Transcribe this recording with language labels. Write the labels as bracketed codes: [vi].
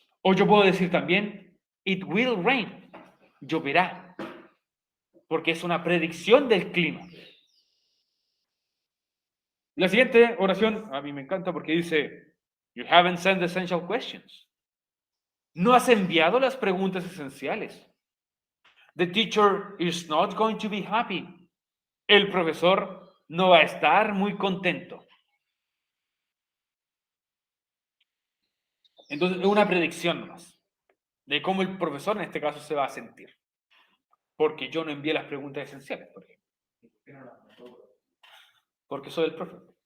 [es] O yo puedo decir también, [en] it will rain, [es] lloverá, porque es una predicción del clima. La siguiente oración a mí me encanta porque dice, [en] you haven't sent the essential questions. [es] No has enviado las preguntas esenciales. [en] The teacher is not going to be happy. [es] El profesor no va a estar muy contento. Entonces, es una predicción nomás de cómo el profesor en este caso se va a sentir. Porque yo no envié las preguntas esenciales, por ejemplo. Porque soy el profe.